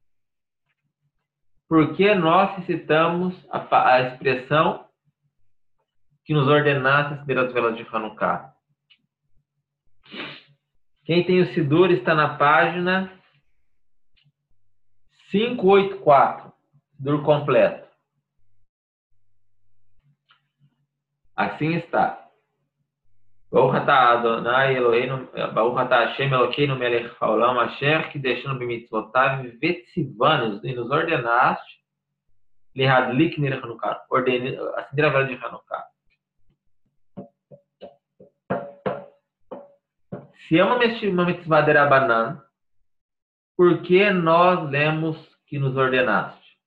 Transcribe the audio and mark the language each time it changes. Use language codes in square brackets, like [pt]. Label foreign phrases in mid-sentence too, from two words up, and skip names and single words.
[pt] Porque nós citamos a expressão que nos ordenasse acender as velas de Hanukkah. Quem tem o Sidur está na página 584, Sidur completo. Assim está. [he] ברוך אתה אדוני אלוהינו ברוך אתה השם אלוקינו מלך העולם אשר קדשנו במצוותיו וצונו, [pt] e nos ordenaste [he] להדליק נר חנוכה, [pt] acender a vela de Hanukkah. Se é uma [he] מצוה דרבנן, [pt] por que nós lemos que nos ordenaste?